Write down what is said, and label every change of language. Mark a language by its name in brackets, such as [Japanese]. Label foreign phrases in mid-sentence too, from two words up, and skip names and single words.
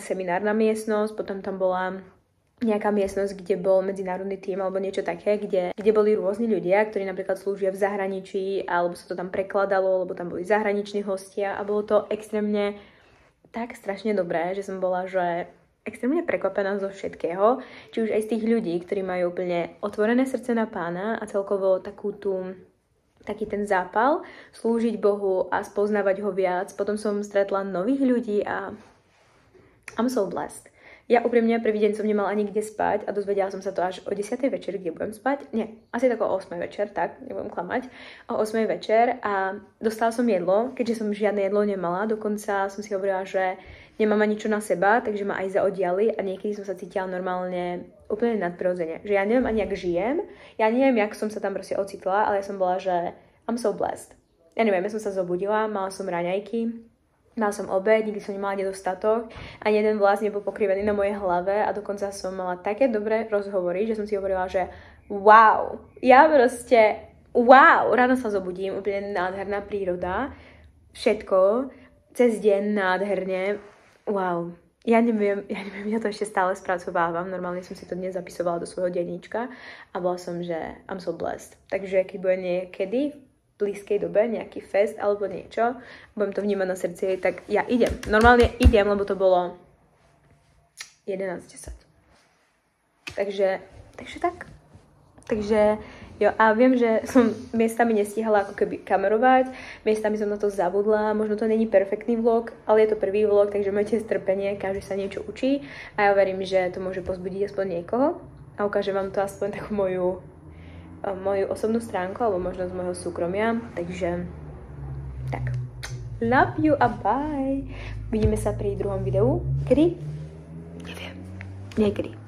[Slovak] seminárna miestnosť, potom tam bola nejaká miestnosť, kde bol medzinárodný tím alebo niečo také, kde boli rôzni ľudia, ktorí napríklad slúžia v zahraničí, alebo sa to tam prekladalo, lebo tam boli zahraniční hostia a bolo to extrémne tak strašne dobré, že som bola, že extrémne prekvapená zo všetkého, či už aj z tých ľudí, ktorí majú úplne otvorené srdce na Pána a celkovo taký ten zápal, slúžiť Bohu a spoznávať ho viac. Potom som stretla nových ľudí a [English] I'm so blessed. [Slovak] Ja úprimne prvý deň som nemala ani kde spať a dozvedela som sa to až o 10. večer, kde budem spať. Nie, asi tak o 8. večer, tak, nebudem klamať. O 8. večer a dostala som jedlo, keďže som žiadne jedlo nemala. Dokonca som si hovorila, že nemám ani čo na seba, takže ma aj zaodiali a niekedy som sa cítila normálne úplne nadprirodzene. Že ja neviem ani, jak žijem, ja neviem, jak som sa tam proste ocitla, ale ja som bola, že [English] I'm so blessed. [Slovak] Ja neviem, ja som sa zobudila, mala som raňajky, mala som obed, nikdy som nemala nedostatok, ani jeden vlas nebol pokrivený na mojej hlave a dokonca som mala také dobré rozhovory, že som si hovorila, že wow, ja proste wow, ráno sa zobudím, úplne nádherná príroda, všetko, cez deň nádherne, wow. Ja neviem, ja to ešte stále spracovávam, normálne som si to dnes zapisovala do svojho denníčka a bola som, že [English] I'm so blessed. [Slovak] Takže keď bude niekedy blízkej dobe nejaký fest alebo niečo, budem to vnímať na srdci, tak ja idem. Normálne idem, lebo to bolo 11:10. Takže tak. Takže jo, a viem, že som miestami nestihala ako keby kamerovať, miestami som na to zabudla, možno to není perfektný vlog, ale je to prvý vlog, takže majte strpenie, každý sa niečo učí a ja verím, že to môže pozbudiť aspoň niekoho a ukážem vám to aspoň takú moju osobnú stránku, alebo možno z môjho súkromia. Takže, tak. [English] Love you a bye. [Slovak] Vidíme sa pri druhom videu. Kedy? Neviem. Niekedy.